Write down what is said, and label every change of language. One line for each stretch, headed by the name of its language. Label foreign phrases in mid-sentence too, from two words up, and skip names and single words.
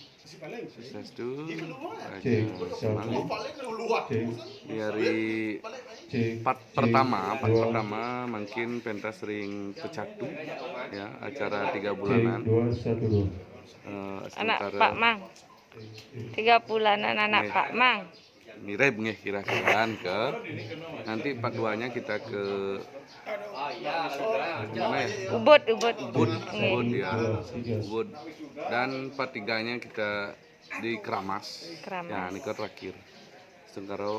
Indonesian: Di part pertama mungkin pentas ring Pecatu ya, acara 3 bulanan. Anak Pak Mang, 3 bulanan anak Pak Mang. Mirip nih kira-kira ke nanti part 2-nya kita ke mana ya? Ubud ya. Ubud. Dan part 3-nya kita di Keramas. Ya, ini ke terakhir. Sekarang